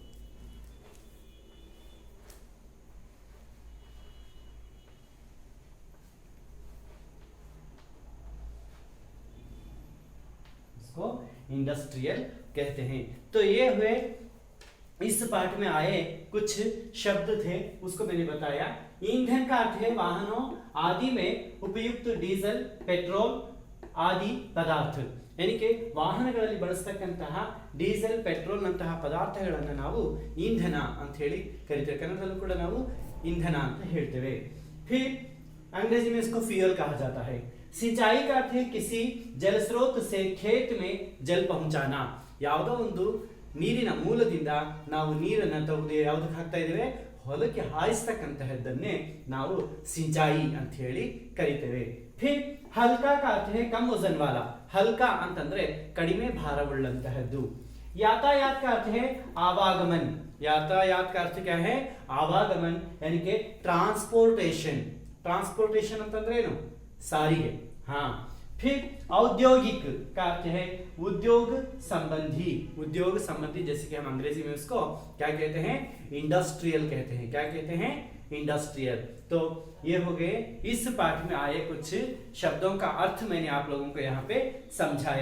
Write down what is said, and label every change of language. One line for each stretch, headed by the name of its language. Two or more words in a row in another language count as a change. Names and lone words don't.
Hindi: उसको इंडस्ट्रियल कहते हैं. तो ये हुए इस पाठ में आए कुछ शब्द थे, उसको मैंने बताया. ईंधन का अर्थ है वाहनों आदि में उपयुक्त डीजल, पेट्रोल आदि पदार्थ. यानी कि
Kannada: ವಾಹನಗಳಲ್ಲಿ ಬಳಸತಕ್ಕಂತಹ ಡೀಸೆಲ್, ಪೆಟ್ರೋಲ್ ನಂತಹ ಪದಾರ್ಥಗಳನ್ನು ನಾವು ಇಂಧನ ಅಂತ ಹೇಳಿ ಕರೀತೇವೆ. ಕನ್ನಡದಲ್ಲೂ ಕೂಡ ನಾವು ಇಂಧನ ಅಂತ ಹೇಳ್ತೇವೆ.
Hindi: फिर अंग्रेजी में इसको फ्यूल कहा जाता है. सिंचाई का अर्थ है किसी जल स्रोत से खेत में जल पहुंचाना.
Kannada: ಯಾವುದೋ ಒಂದು ನೀರಿನ ಮೂಲದಿಂದ ನಾವು ನೀರನ್ನು ತೆಗೆದು ಯಾವುದಕ್ಕೆ ಹಾಕ್ತಾ ಇದ್ದೇವೆ, ಹೊಲಕ್ಕೆ ಹಾಯಿಸ್ತಕ್ಕಂತಹದ್ದನ್ನೇ ನಾವು ಸಿಂಚಾಯಿ ಅಂತ ಹೇಳಿ ಕರೀತೇವೆ.
Hindi: फिर हल्का का अर्थ है कम वजन वाला.
Kannada: हल्का ಅಂತಂದ್ರೆ ಕಡಿಮೆ ಭಾರವುಳ್ಳಂತಹದ್ದು.
Hindi: यातायात का अर्थ है आवागमन. यातायात का अर्थ क्या है, आवागमन यानी कि ट्रांसपोर्टेशन.
Kannada: ट्रांसपोर्टेशन ಅಂತಂದ್ರೆ ಏನು, ಸಾರಿಗೆ.
Hindi: हाँ. फिर औद्योगिक का अर्थ है उद्योग संबंधी. उद्योग संबंधी जैसे कि हम अंग्रेजी में उसको क्या कहते हैं, इंडस्ट्रियल कहते हैं. क्या कहते हैं, इंडस्ट्रियल. तो ये हो गए इस पाठ में आए कुछ शब्दों का अर्थ मैंने आप लोगों को यहाँ पे समझाया.